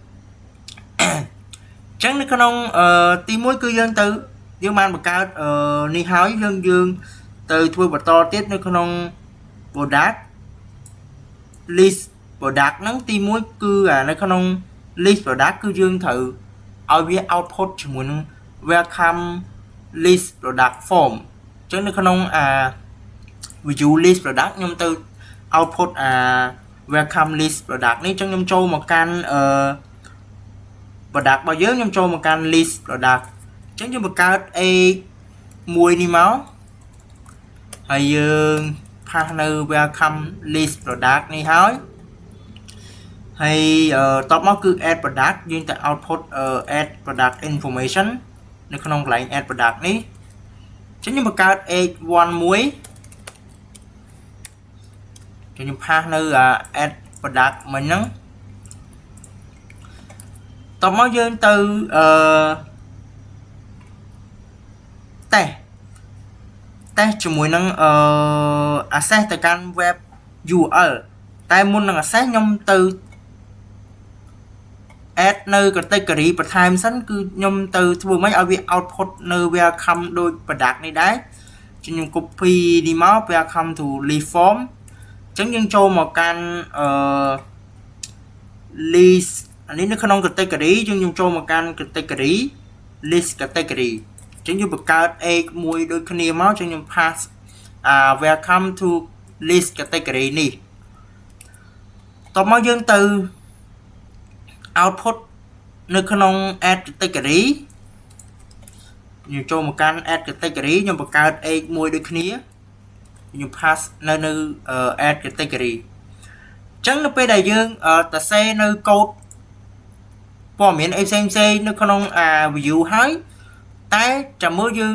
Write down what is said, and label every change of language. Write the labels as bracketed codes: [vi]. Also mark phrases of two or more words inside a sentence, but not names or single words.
[km] អញ្ចឹងនៅក្នុងទី1គឺយើងបានបង្កើតនេះហើយយើងទៅធ្វើបន្តទៀតនៅក្នុង [en] product list product [km] ហ្នឹងទី1គឺនៅ ក្នុង [en] list product [km] គឺយើងត្រូវឲ្យវា output ជាមួយនឹង [en] welcome list product form [km] អញ្ចឹងនៅក្នុង [en] view list product [km] ខ្ញុំទៅ [en] output welcome list product [km] នេះអញ្ចឹងខ្ញុំចូលមកកាន់product របស់យើងខ្ញុំចូលមកកាន់ [en] list product [km] អញ្ចឹងយើងបង្កើត A មួយនេះមកហើយយើងផាសនៅ [en] welcome list product [km] នេះ ហើយតបមកគឺ [en] add product [km] យើងទៅ [en] output add product information [km] នៅក្នុងកន្លែង [en] add product [km] នេះអញ្ចឹងខ្ញុំបង្កើត h1 មួយ ខ្ញុំផាសនៅ [en] add product [km] មិញហ្នឹងតមកយើងទៅតេស្តជាមួយនឹងaccess ទៅកាន់ [en] web URL [km] តែមុននឹង access ខ្ញុំទៅ add នៅ category បន្ថែមសិនគឺខ្ញុំទៅធ្វើម៉េចឲ្យវា output នៅ welcome ដូច product នេះដែរខ្ញុំ copy នេះមក [en] welcome to list form [km] អញ្ចឹងយើងចូលមកកាន់ list អានេះនៅក្នុង category យើងចូលមកកាន់ [en] category list category [km] អញ្ចឹងយើងបង្កើត egg មួយដូចគ្នាមកអញ្ចឹងខ្ញុំ [en] pass welcome to list category [km] នេះតមកយើងទៅ output នៅក្នុង [en] add category [km] ខ្ញុំចូលមកកាន់ [en] add category [km] ខ្ញុំបង្កើត egg មួយដូចគ្នាខ្ញុំ pass នៅ [en] add category [km] អញ្ចឹងនៅពេលដែលយើងសរសេរនៅ code ព័ត៌មានអីផ្សេងនៅក្នុង view ហើយតែចាំមើលយើង